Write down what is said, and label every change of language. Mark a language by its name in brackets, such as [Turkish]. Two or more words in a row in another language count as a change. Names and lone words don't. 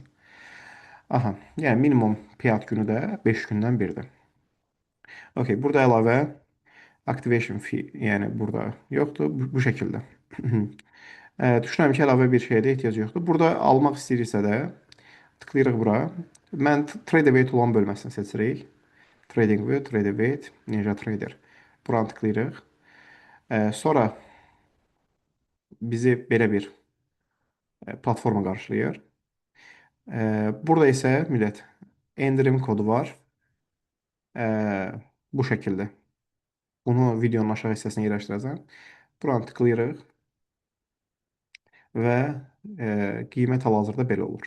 [Azerbaijani] Aha, yəni [English] minimum payout [Azerbaijani] günü də 5 gündən biridir. Okay, burada əlavə [English] activation fee, [Azerbaijani] yəni burada yoxdur. Bu şəkildə. Düşünürəm ki, əlavə bir şeyə də ehtiyac yoxdur. Burada almaq istəyirsə də tıklayırıq bura. Mən [English] trade weight [Azerbaijani] olan bölməsini seçirik. Trading view, trade weight, Ninja Trader. Buranı tıklayırıq. Sonra bizi belə bir platforma qarşılayır. Burada isə millət endirim kodu var. Bu şəkildə. Bunu videonun aşağı hissəsinə yerləşdirəcəm. Buranı tıklayırıq və qiymət hal-hazırda belə olur.